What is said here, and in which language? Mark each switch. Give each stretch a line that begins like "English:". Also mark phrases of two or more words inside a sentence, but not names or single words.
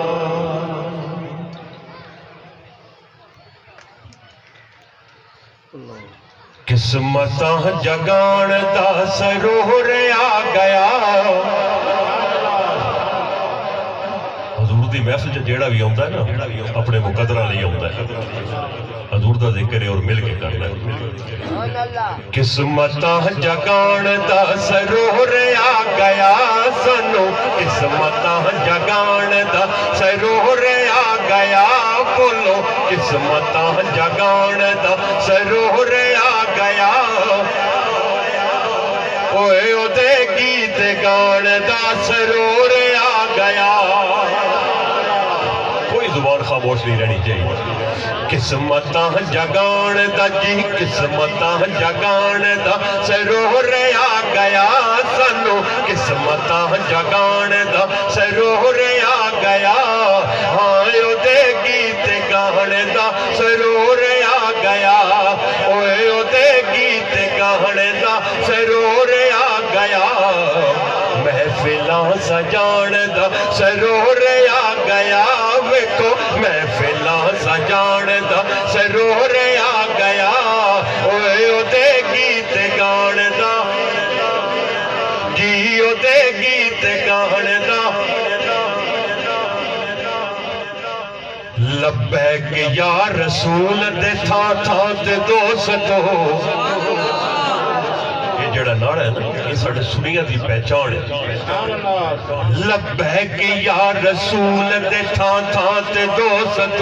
Punjabi: قسمتاں جگان دا سرور آ گیا. حضور دی محفل جیڑا بھی آتا ہے نا اپنے مقدرہ لئی آتا ہے.
Urdu: حضور دا ذکر ہے اور مل کے کرنا ہے.
Punjabi: قسمتاں جگان دا سرور آ گیا سنو. قسمتاں جگان دا سرور آ گیا. بولو قسمتاں جگان دا سرور آ گیا. اوے او دے گیت گان دا سرور آ گیا.
Urdu: کوئی زبان خاموش نہیں رہنی چاہیے.
Punjabi: قسمتاں جگان دا جی قسمتاں جگان دا سرور آ گیا سنو. قسمتاں جگان دا سرور آ گیا. ہاں او دے گیت گان دا سرور آ گیا. اوے او دے گیت گان دا سرور آ گیا. محفلاں سجان دا سرور آ گیا. ویکھو محفلاں سجان دا سرور آ گیا. اوے او دے گیت گان دا جی او دے گیت گان دا.
Arabic: لبیک یا رسول
Punjabi: دے تھا تھا تے دوستو. یہ جڑا نعرہ ہے نا یہ ساڑھے سنیہ دی پہچان ہے.
Arabic: لبیک یا رسول
Punjabi: دے تھا تھا تے دوستو.